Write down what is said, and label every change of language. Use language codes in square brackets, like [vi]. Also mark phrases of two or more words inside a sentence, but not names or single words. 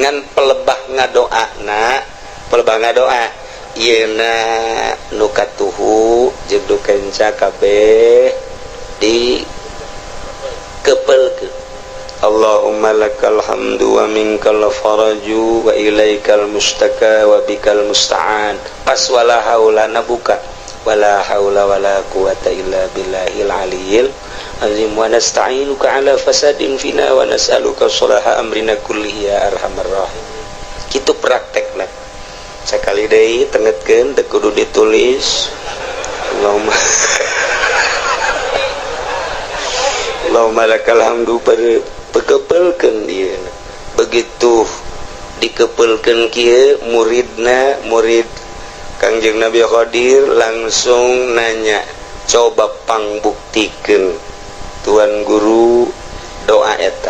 [su] Ngan pelebah ngadoa yeuna nu katuhu jeung nu kenca kabeh di kepelkeun. [ar] اللهم لك الحمد ومنك الفرج وإليك المشتكى وبك المستعان. Pas ولا حولنا buka ولا حول ولا قوة إلا بالله العلي العظيم ونستعينك على فساد فينا ونسألك صلاح أمرنا كله يا أرحم الراحم. [su] Kitu praktekna sakali deui tengetkeun teu kudu ditulis. [ar] اللهم لك الحمد [su] pekepelkeun ieu begitu dikepelkeun kieu murid Kangjeng Nabi Khadir langsung nanya coba pangbuktikeun tuan guru doa eta.